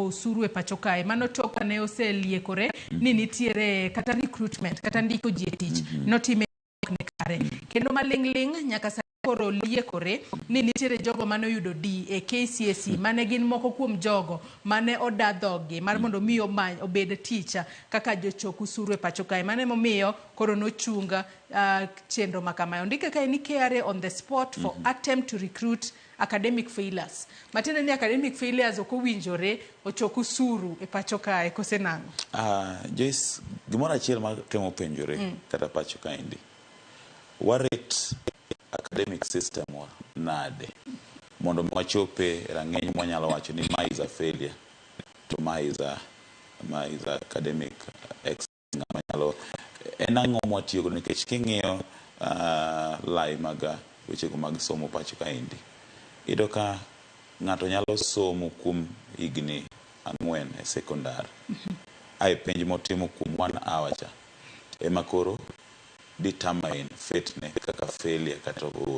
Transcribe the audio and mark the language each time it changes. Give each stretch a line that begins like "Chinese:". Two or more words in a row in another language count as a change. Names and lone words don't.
Luo (Kenya and Tanzania): usuru e pacho kae mano toka ne oseliekore ni nitiere kata recruitment kata ndiko ji e tich notime ne kare kendo malingling nyaka sani koro liekore ni nitiere jogo mane oyudo D e KCSE mane gin moko kuom jogo mane odadhogi mar mondo miyo obed teacher kaka jochok usuru e pacho kae mane momiyo koro nochunga chenro makamayo ndike kae ni KRA
English: on the spot for attempt to recruit academic failures.
Luo (Kenya and Tanzania): Matende ni
English: academic failures
Luo (Kenya and Tanzania): okowinjore ochok usuru e pacho kae kose nango. Joyce, gimoro achiel ma temo penjore kata pacho kae ndi. Warit
English: academic system
Luo (Kenya and Tanzania): wa nade mondo wachope rang'eny mwanyalo wacho ni ma
English: is a failure
Luo (Kenya and Tanzania): to ma
English: is a academic excellence
Luo (Kenya and Tanzania): manyalo enang'o mwatiyo go nikech king'iyo lai maga weche go mag somo pacho kaendi ido ka ng'ato nyalo somo kuom higni 4 e secondary ai penj motimo kuom 1 hour cha ema koro determine fitne kaka failure kata oyo.